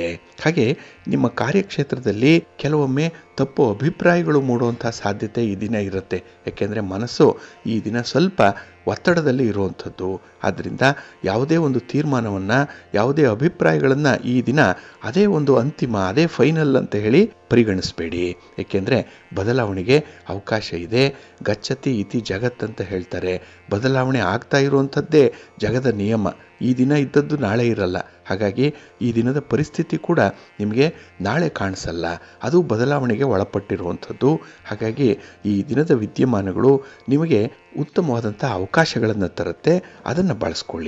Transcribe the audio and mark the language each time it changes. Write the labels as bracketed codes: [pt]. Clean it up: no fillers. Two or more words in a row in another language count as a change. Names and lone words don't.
[kn] ಹಾಗೆ ನಿಮ್ಮ ಕಾರ್ಯಕ್ಷೇತ್ರದಲ್ಲಿ ಕೆಲವೊಮ್ಮೆ ತಪ್ಪು ಅಭಿಪ್ರಾಯಗಳು ಮೂಡುವಂಥ ಸಾಧ್ಯತೆ ಈ ದಿನ ಇರುತ್ತೆ. ಯಾಕೆಂದರೆ ಮನಸ್ಸು ಈ ದಿನ ಸ್ವಲ್ಪ ಒತ್ತಡದಲ್ಲಿ ಇರುವಂಥದ್ದು. ಆದ್ದರಿಂದ ಯಾವುದೇ ಒಂದು ತೀರ್ಮಾನವನ್ನು, ಯಾವುದೇ ಅಭಿಪ್ರಾಯಗಳನ್ನು ಈ ದಿನ ಅದೇ ಒಂದು ಅಂತಿಮ, ಅದೇ ಫೈನಲ್ ಅಂತ ಹೇಳಿ ಪರಿಗಣಿಸಬೇಡಿ. ಏಕೆಂದರೆ ಬದಲಾವಣೆಗೆ ಅವಕಾಶ ಇದೆ. [sa] ಗಚ್ಚತಿ ಇತಿ ಜಗತ್ [kn] ಅಂತ ಹೇಳ್ತಾರೆ. ಬದಲಾವಣೆ ಆಗ್ತಾ ಇರುವಂಥದ್ದೇ ಜಗದ ನಿಯಮ. ಈ ದಿನ ಇದ್ದದ್ದು ನಾಳೆ ಇರಲ್ಲ. ಹಾಗಾಗಿ ಈ ದಿನದ ಪರಿಸ್ಥಿತಿ ಕೂಡ ನಿಮಗೆ ನಾಳೆ ಕಾಣಿಸಲ್ಲ, ಅದು ಬದಲಾವಣೆಗೆ ಒಳಪಟ್ಟಿರುವಂಥದ್ದು. ಹಾಗಾಗಿ ಈ ದಿನದ ವಿದ್ಯಮಾನಗಳು ನಿಮಗೆ ಉತ್ತಮವಾದಂಥ ಅವಕಾಶಗಳನ್ನು ತರುತ್ತೆ, ಅದನ್ನು ಬಳಸ್ಕೊಳ್ಳಿ.